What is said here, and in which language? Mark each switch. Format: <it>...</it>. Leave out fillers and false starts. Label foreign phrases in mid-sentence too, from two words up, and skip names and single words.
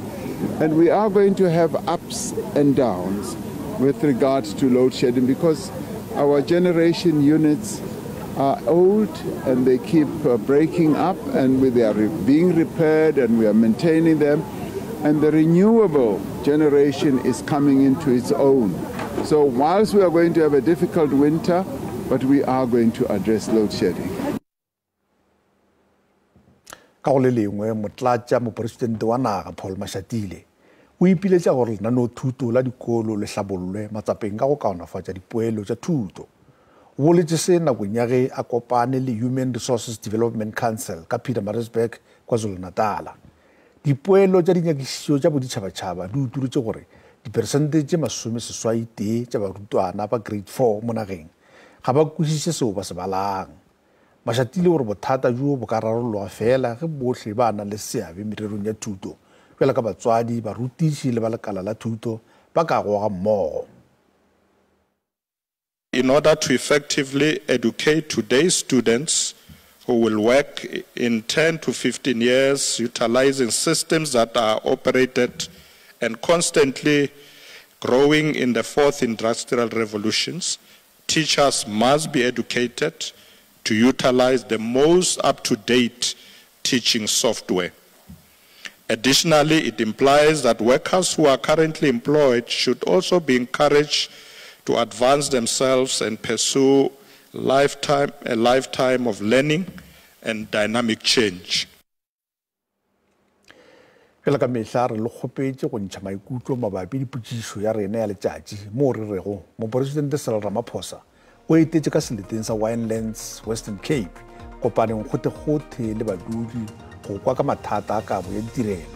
<en>And we are going to have ups and downs with regards to load shedding because our generation units are old and they keep breaking up, and they are being repaired and we are maintaining them. And the renewable generation is coming into its own. So whilst we are going to have a difficult winter, but we are going to address load shedding.</en> <nso>Ka go le lengwe motlatša moporesidente wa naga Paul Mashatile o ipiletša gore lenaneo thuto la dikolo le hlabollwe matsapeng ka go kaonafatša dipoelo tša thuto. O boletše se nakong ya ge a kopane le Human Resources Development Council ka Pietermaritzburg, KwaZulu-Natal. Dipoelo tša dinyakišišo tša boditšhabatšhaba di uturetše gore diperesente tše 80 tša barutwana ba grade 4 mo nageng ga ba kwešiše seo ba se balang. Mashatile gore bothata jo bo ka rarololwa fela ge bohle ba na le seabe mererong ya thuto fela ka batswadi barutiši le ba lekala la thuto ba ka goga mmogo.</nso> <en>In order to effectively educate today's students who will work in 10 to 15 years utilizing systems that are operated and constantly growing in the fourth industrial revolutions, teachers must be educated to utilize the most up-to-date teaching software. Additionally, it implies that workers who are currently employed should also be encouraged to advance themselves and pursue a lifetime of learning and dynamic change.</en> <nso>Fela ka mehla re le kgopetše go ntšha maikutlo mabapi dipotšišo ya rena ya letšatši moo re rego moporesidente Cyril Ramaphosa o etetše ka seleteng sa Winelands Western Cape kopaneng kgothe le badudi go kwa ka mathata a kabo ya ditirelo.</nso>